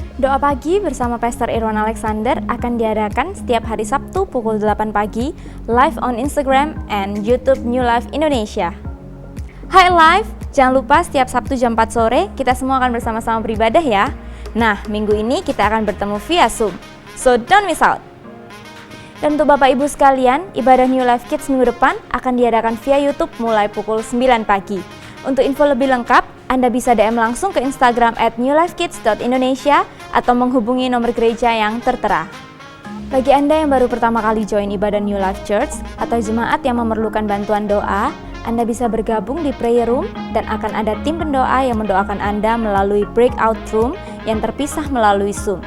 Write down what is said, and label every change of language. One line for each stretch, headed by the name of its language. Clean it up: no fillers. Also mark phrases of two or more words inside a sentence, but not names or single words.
Indonesian: Doa pagi bersama Pastor Irwan Alexander akan diadakan setiap hari Sabtu pukul 8 pagi,
English: live on Instagram and YouTube New Life Indonesia.
Indonesian: Hai Live, jangan lupa setiap Sabtu jam 4 sore kita semua akan bersama-sama beribadah ya. Nah, minggu ini kita akan bertemu via Zoom,
English: so don't miss out.
Indonesian: Dan untuk Bapak Ibu sekalian, ibadah New Life Kids minggu depan akan diadakan via YouTube mulai pukul 9 pagi. Untuk info lebih lengkap, Anda bisa DM langsung ke Instagram @newlifekids.indonesia atau menghubungi nomor gereja yang tertera. Bagi Anda yang baru pertama kali join ibadah New Life Church atau jemaat yang memerlukan bantuan doa, Anda bisa bergabung di
English: prayer room
Indonesian: dan akan ada tim pendoa yang mendoakan Anda melalui
English: breakout room
Indonesian: yang terpisah melalui Zoom.